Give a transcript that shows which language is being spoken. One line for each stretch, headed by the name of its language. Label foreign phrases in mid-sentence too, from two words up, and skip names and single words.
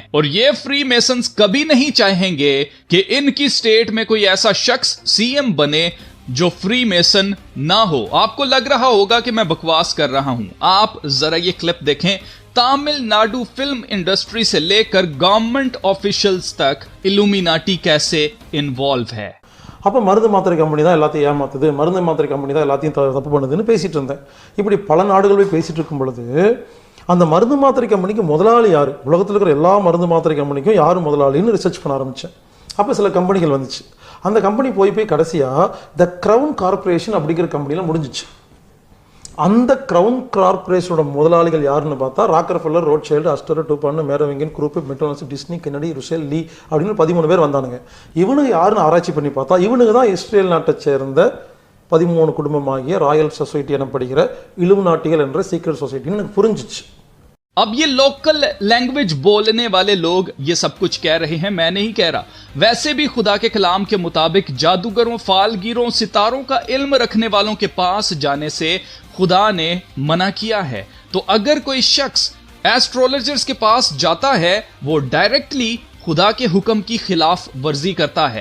Hindi: और ये
English: free masons
Hindi: कभी नहीं चाहेंगे कि इनकी स्टेट में कोई ऐसा शख्स सीएम बने जो फ्री मेसन ना हो। आपको लग रहा होगा कि मैं बकवास कर रहा हूं। आप जरा ये क्लिप देखें। तमिलनाडु
English: film industry
Hindi: से लेकर
English: government officials
Hindi: तक इल्यूमिनाटी कैसे इन्वॉल्व है।
Tamil: அப்போ மருந்து மாத்திரை கம்பெனி தான் எல்லாத்தையும் ஏமாத்துது, மருந்து மாத்திரை கம்பெனி தான் எல்லாத்தையும் தப்பு பண்ணுதுன்னு பேசிகிட்டு இருந்தேன். இப்படி பல நாடுகள் போய் பேசிகிட்டு இருக்கும் பொழுது அந்த மருந்து மாத்திரை கம்பெனிக்கு முதலாளி யார், உலகத்தில் இருக்கிற எல்லா மருந்து மாத்திரை கம்பெனிக்கும் யார் முதலாளின்னு ரிசர்ச் பண்ண ஆரம்பித்தேன். அப்போ சில கம்பெனிகள் வந்துச்சு. அந்த கம்பெனி போய் கடைசியாக த க்ரௌன் கார்பரேஷன் அப்படிங்கிற கம்பெனியில் முடிஞ்சிச்சு. அந்த க்ரௌன் கார்பரேஷனோட முதலாளிகள் யாருன்னு பார்த்தா ராக்கர்ஃபெல்லர், ரோத்ஷைல்டு, அஸ்டர், டூபான், மேரோவிங்கன், குரூப், மெக்டொனால்ட்ஸ், டிஸ்னி, கென்னடி, ருசெல், லீ அப்படின்னு 13 பேர் வந்தானுங்க. இவனுக்கு யாருன்னு ஆராய்ச்சி பண்ணி பார்த்தா இவனுக்கு தான் இஸ்ரேல் நாட்டை சேர்ந்த 13 குடும்பமாகிய ராயல் சொசைட்டி எனப்படுகிற இலுமினாட்டிகள் என்ற
English: secret societyன்னு
Tamil: எனக்கு புரிஞ்சிச்சு.
Hindi: अब ये
English: local language
Hindi: बोलने वाले लोग ये सब कुछ कह रहे हैं, मैं नहीं कह रहा। वैसे भी खुदा के कलाम के मुताबिक जादूगरों, फालगीरों, सितारों का इल्म रखने वालों के पास जाने से खुदा ने मना किया है। तो अगर कोई शख्स एस्ट्रोलॉजर्स के पास जाता है वो डायरेक्टली खुदा के हुक्म की खिलाफ वर्जी करता है।